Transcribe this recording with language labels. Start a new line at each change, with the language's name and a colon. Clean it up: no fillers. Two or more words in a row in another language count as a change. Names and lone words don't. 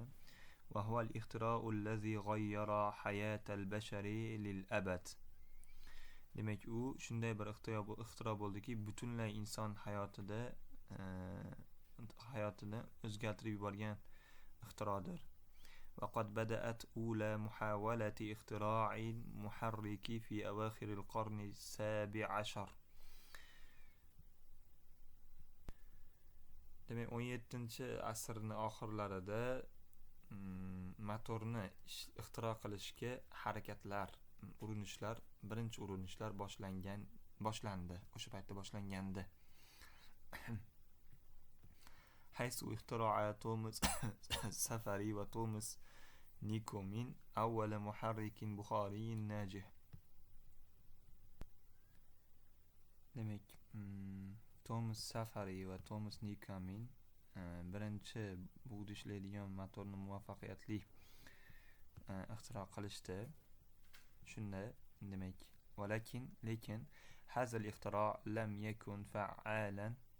Arabic: وهو الاختراع الذي غيّر حياة البشر للأبد.
Uzbek: Demak, u shunday bir ixtiro bo'ldiki, butunlay inson hayotini o'zgartirib yuborgan ixtirodir.
Arabic: وقد بدأت أولى محاولة اختراع محرك في أواخر القرن السابع عشر.
Uzbek: Demek 17-asrning oxirlarida motorni ixtiro qilishga harakatlar, birinchi urinishlar boshlandi. O'sha paytda boshlangandi.
Arabic: حيث اخترع توماس سافاري وتوماس نيكومين أول محرك بخاري ناجح.
Uzbek: Demek Thomas Safari va Thomas Newcomen birinchi bug'da ishlaydigan motorni muvaffaqiyatli ixtiro qilishdi. Shunda demak,
Arabic: لكن هذا الاختراع لم يكن فعالا.